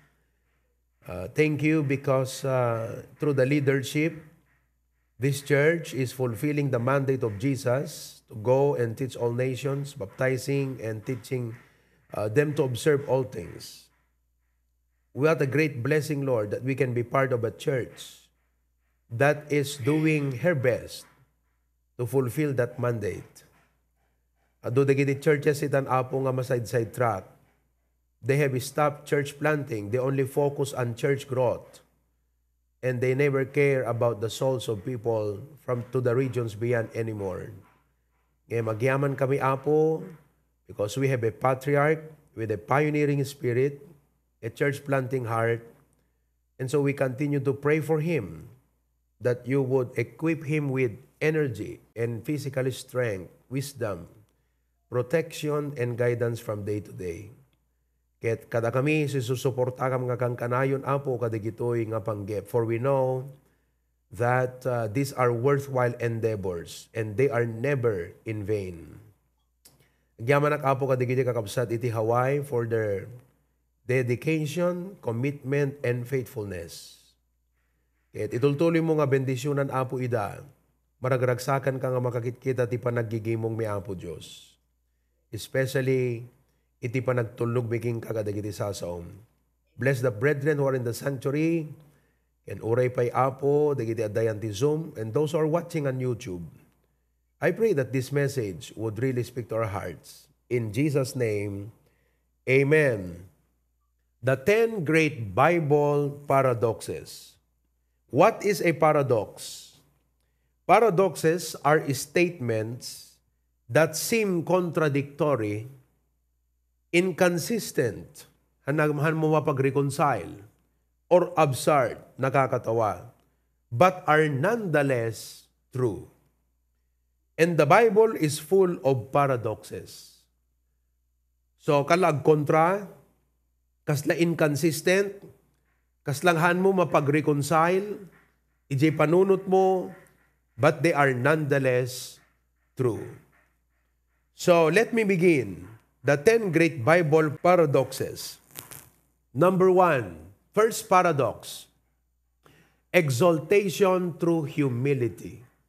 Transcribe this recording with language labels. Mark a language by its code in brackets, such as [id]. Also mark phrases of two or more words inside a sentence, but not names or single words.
[en] Thank you because through the leadership, this church is fulfilling the mandate of Jesus to go and teach all nations, baptizing and teaching them to observe all things. What a great blessing, Lord, that we can be part of a church that is doing her best to fulfill that mandate. [ilo] Ado dagiti churches itan apo nga maside-side track. [en] They have stopped church planting. They only focus on church growth. And they never care about the souls of people from to the regions beyond anymore. [ilo] Ngayon, magyaman kami, Apo, [en] because we have a patriarch with a pioneering spirit, a church-planting heart, and so we continue to pray for him that you would equip him with energy and physical strength, wisdom, protection, and guidance from day to day. [ilo] Ket kada kami susuporta kam nga kang kanayon, Apo, kadigitoy nga panggep. [en] For we know that these are worthwhile endeavors and they are never in vain. [ilo] Agyaman ak, Apo, kadigitoy kakabsat iti Hawaii [en] for their dedication, commitment, and faithfulness. [ilo] Ket itultuloy mo nga bendisyonan, Apo, ida. Maragragsakan ka nga makakit-kita ti panaggigimong mi, Apo Diyos. Especially iti pa nagtulog making kagadagiti sasaom. [en] Bless the brethren who are in the sanctuary, and [ilo] uray pa'y Apo, dagiti adayan ti Zoom, [en] and those who are watching on YouTube. I pray that this message would really speak to our hearts. In Jesus' name, Amen. The 10 Great Bible Paradoxes. What is a paradox? Paradoxes are statements that seem contradictory, inconsistent, [ilo] hanahan mo mapag-reconcile, [en] or absurd, [ilo] nakakatawa, [en] but are nonetheless true. And the Bible is full of paradoxes. So, [ilo] kalag kontra, kasla inconsistent, kaslanghan mo mapag-reconcile, ijay panunot mo, [en] but they are nonetheless true. So, let me begin. The 10 Great Bible Paradoxes. Number 1, first paradox, exaltation through humility.